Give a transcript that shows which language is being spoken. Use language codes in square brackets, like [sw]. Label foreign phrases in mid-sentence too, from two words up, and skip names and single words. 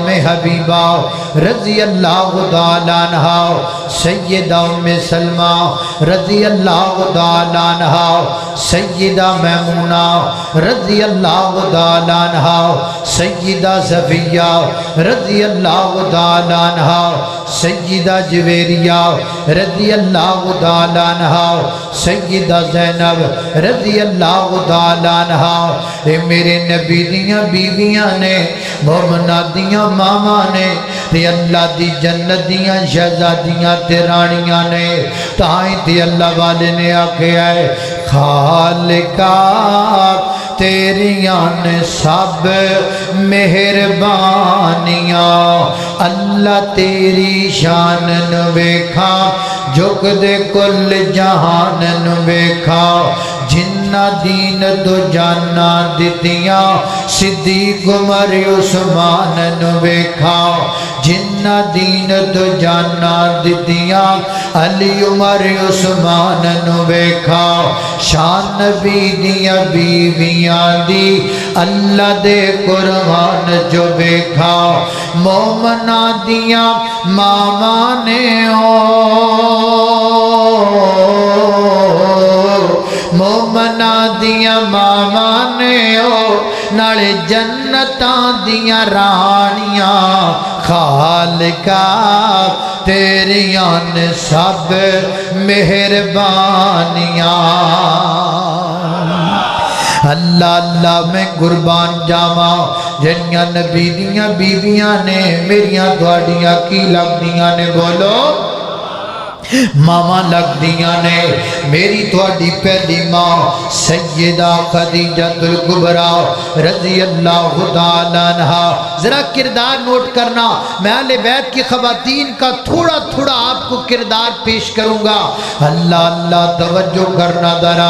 [ur] حبیبہ [ar] رضی اللہ تعالیٰ عنہا، [ur] سیدہ ام سلمہ [ar] رضی اللہ تعالیٰ عنہا، [ur] سیدہ میمونہ [ar] رضی اللہ تعالیٰ عنہ، [ur] سیدہ صفیہ [ar] رضی اللہ تعالیٰ عنہ، [ur] سیدہ جویریہ [ar] رضی اللہ تعالیٰ عنہ، [ur] سیدہ زینب [ar] رضی اللہ تعالیٰ عنہ۔ [pa] اے میرے نبی دیاں بیویاں نے، مومنہ دیاں ماما نے، تے اللہ دی جنت دیاں شہزادیاں تے رانیاں نے، تائیں تے اللہ والے نے آکھیا ہے خالقہ تیریاں نے سب مہربانیاں، اللہ تیری شان نو ویکھا جھک دے کل جہان نو ویکھا، جنہ دین تو جانا دتیاں صدیق عمر عثمان نو ویکھا، جنہ دین تو جانا دتیاں علی عمر عثمان نو ویکھا، شان نبی دیاں بیویاں دی اللہ دے قرآن جو ویکھا، مومنہ دیاں ماما نے مومنہ دیاں ماما نے نالے جنتاں دیاں رانیاں، خالقہ تیریاں نے سب مہربانیاں۔ اللہ اللہ میں قربان جاواں جنیاں نبی دیاں بیویاں نے میریاں تواڈیاں کی لگدیاں نے، بولو ماما لگ دیاں نے۔ میری تواڈی پہلی ماں سیدہ خدیجہ الکبریٰ [ar] رضی اللہ تعالیٰ عنہا۔ [ur] ذرا کردار نوٹ کرنا، میں اہل بیت کی خواتین کا تھوڑا تھوڑا آپ کو کردار پیش کروں گا، اللہ اللہ توجہ کرنا ذرا۔